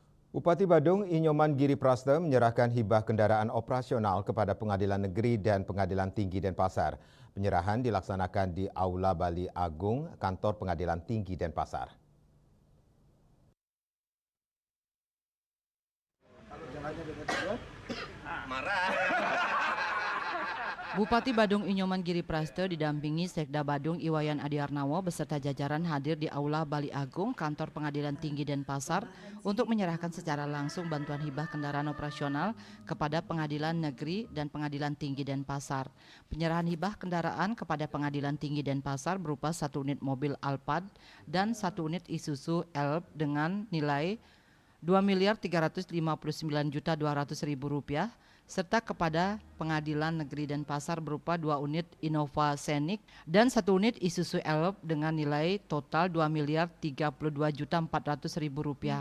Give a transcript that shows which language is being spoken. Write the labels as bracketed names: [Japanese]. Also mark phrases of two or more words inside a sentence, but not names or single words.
[Indonesian] Bupati Badung Inyoman Giri Praste menyerahkan hibah kendaraan operasional kepada Pengadilan Negeri dan Pengadilan Tinggi Denpasar. Penyerahan dilaksanakan di Aula Bali Agung, Kantor Pengadilan Tinggi Denpasar. Bupati Badung Inyoman Giri Praste didampingi Sekda Badung Iwayan Adiarnawo beserta jajaran hadir di Aula Bali Agung, Kantor Pengadilan Tinggi Denpasar untuk menyerahkan secara langsung bantuan hibah kendaraan operasional kepada Pengadilan Negeri dan Pengadilan Tinggi Denpasar. Penyerahan hibah kendaraan kepada Pengadilan Tinggi Denpasar berupa 1 unit mobil Alphard dan 1 unit Isuzu Elf dengan nilai Rp2.359.200.000 serta kepada Pengadilan Negeri Denpasar berupa 2 unit Innova Scenic dan 1 unit Isuzu Elf dengan nilai total Rp2.032.400.000.